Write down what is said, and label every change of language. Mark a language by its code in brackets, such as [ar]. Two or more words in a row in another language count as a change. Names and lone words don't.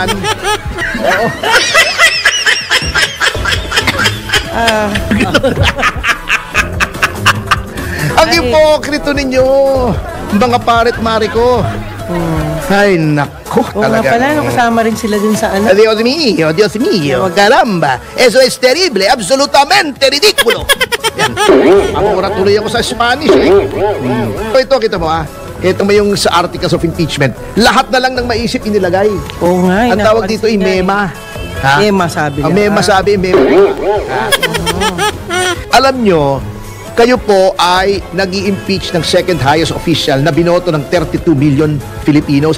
[tl] Oo. Ang ipokrito ninyo, mga paret mari ko. Ay, naku, talaga. Oo nga pala, kasama rin sila dun sa ano. [es] Dios mío, caramba. Eso es terrible, absolutamente ridículo. [tl] Yan. Mamura tuloy ako sa Spanish, eh. Ito, kita mo, Ito mo yung sa [en] articles of impeachment. [tl] Lahat na lang ng maisip inilagay. Oo nga. Ang tawag dito ay mema. Mema sabi niya. Mema sabi, mema. Alam nyo, kayo po ay nag-i-impeach ng [en] second highest official [tl] na binoto ng 32 [en] million Filipinos.